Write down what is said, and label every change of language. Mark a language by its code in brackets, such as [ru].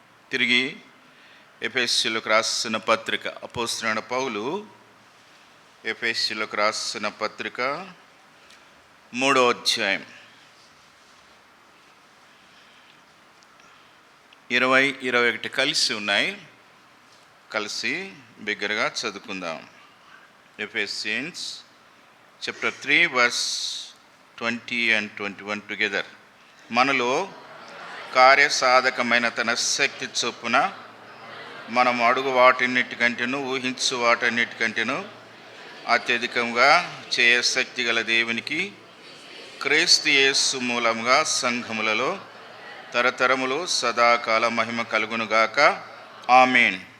[te] తిరిగి ఎఫెసీయులకు రాసిన పత్రిక. అపోస్తలుడైన పౌలు ఎఫెసీయులకు రాసిన పత్రిక 3వ అధ్యాయం 20-21 కలిసి ఉన్నాయి. కలిసి బిగ్గరగా చదువుకుందాం. [en] Ephesians chapter 3 verse 20 and 21 together. [te] మనలో కార్యసాధకమైన తన శక్తి చొప్పున మనం అడుగు వాటన్నిటికంటేను ఊహించు వాటన్నిటికంటేను అత్యధికంగా చేయశక్తి గల దేవునికి క్రీస్తు యేసు మూలంగా సంఘములలో తరతరములు సదాకాల మహిమ కలుగునుగాక. ఆమేన్.